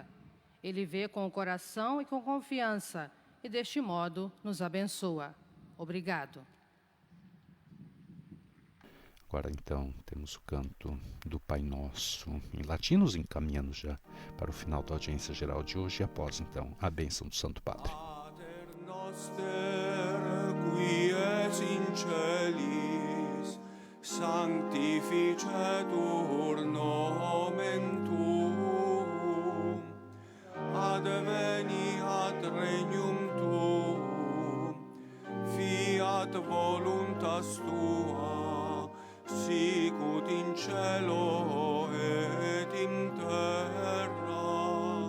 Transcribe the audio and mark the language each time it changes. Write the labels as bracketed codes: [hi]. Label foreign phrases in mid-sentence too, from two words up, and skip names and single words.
[pt] Ele vê com o coração e com confiança, e deste modo nos abençoa. Obrigado. Agora então temos o canto do Pai Nosso em latim, nos encaminhando já para o final da audiência geral de hoje e após então a bênção do Santo Padre. [la] Pater noster, qui es in celis, sanctificetur nomen tuum, adveniat regnum tuum, fiat voluntas tua, sicut in cielo et in terra.